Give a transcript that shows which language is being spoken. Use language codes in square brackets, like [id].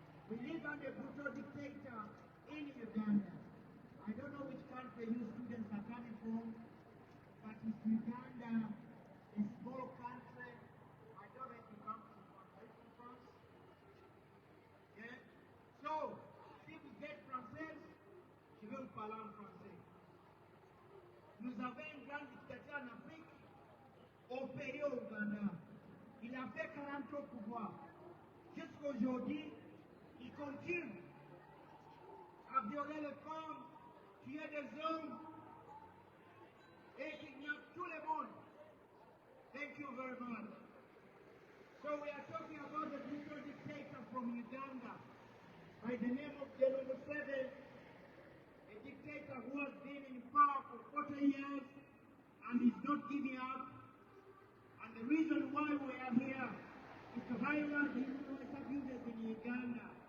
[en] We live under a brutal dictator in Uganda. I don't know which country you students are coming from, but it's Uganda, a small country. I don't know if you come from France. Yeah? [fr] So, si vous êtes française, je vais vous parler en français. Nous avons un grand dictateur en Afrique, opéré au Uganda. Il a fait 40 ans au pouvoir. Jusqu'aujourd'hui, il continue à violer les femmes, tuer des hommes, et kidnapper tout le monde. [en] Thank you very much. So we are talking about the brutal dictator from Uganda by the name of General Museveni, a dictator who has been in power for 40 years and is not giving up. And the reason why we are here is to highlight the human rights abuses in Uganda.